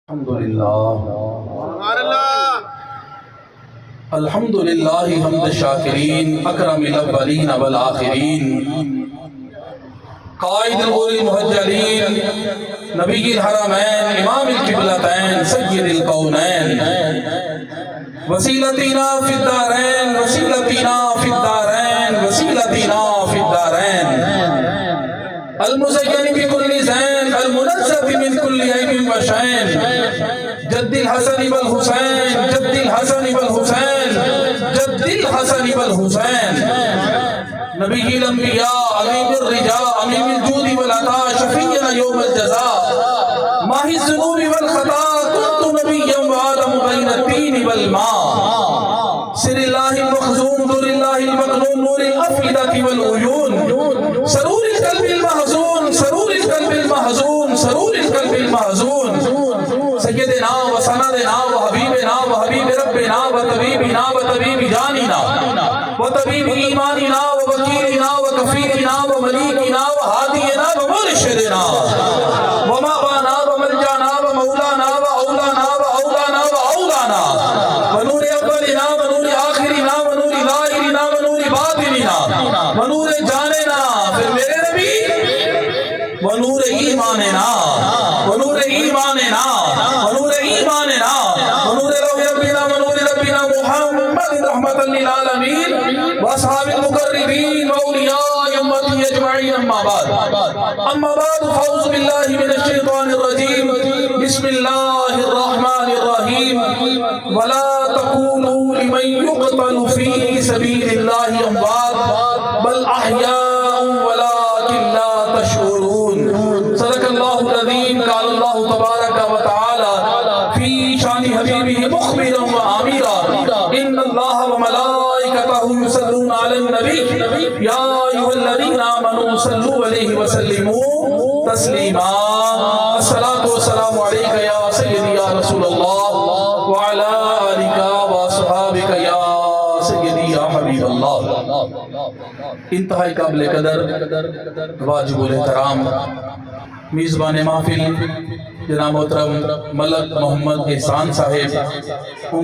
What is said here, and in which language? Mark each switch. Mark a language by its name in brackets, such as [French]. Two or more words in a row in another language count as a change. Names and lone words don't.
[Arabic] الحمدللہ حمد الشاکرین اکرم الاولین والآخرین قائد الغر المحجلین نبی الحرمین امام القبلتین سید الکونین وسیلتنا فی الدارین وسیلتنا فی الدارین وسیلتنا فی الدارین المزین بکل زین المنزہ من کل عیب و شین جد الحسن والحسین جد الحسن والحسین جد الحسن والحسین نبی الانبیاء امیم الرجاء امیم الجود والعطاء شفیعنا یوم الجزاء ماہی الذنوب والخطا کنت نبیا وآدم بین التین والماء سر اللہ المخزوم در اللہ المقنون نور الافئدہ والعیون سرور القلب المحزون سرور القلب المحزون سرور القلب المحزون سیدنا و سندنا و حبیبنا و حبیب ربنا و طبیبنا و طبیب جاننا و طبیب ایماننا و وکیلنا و کفیلنا و ملیکنا و ہادینا و مرشدنا و مابانا و ملجانا و مولانا و اولانا و اولانا و اولانا و نور اولنا و نور آخرنا و نور ظاہرنا و نور باطننا و نور جاننا [Urdu] پھر میرے [Arabic] نبی و نور ایماننا و نور ایماننا ونور ایماننا ونور ربنا ونور ربنا محمد رحمت للعالمین واصحاب المقربین واولیاء امتی اجمعین اما بعد فاعوذ باللہ من الشیطان الرجیم بسم اللہ الرحمن الرحیم ولا تقولوا لمن يقتل في سبيل الله اموات بل احیاء ولكن لا تشعرون صدق اللہ العظیم قال اللہ تبارک و تعالی فی شان حبیبہ مخبرا و آمرا ان اللہ و ملائکتہ یصلون علی النبی یا ایھا الذین آمنوا صلوا علیہ وسلموا تسلیما الصلاۃ والسلام علیک یا سیدی یا رسول اللہ وعلی آلک واصحابک یا سیدی یا حبیب اللہ. [Urdu] انتہائی قابل قدر واجب الاحترام میزبان محفل جناب محترم ملک محمد احسان صاحب، ان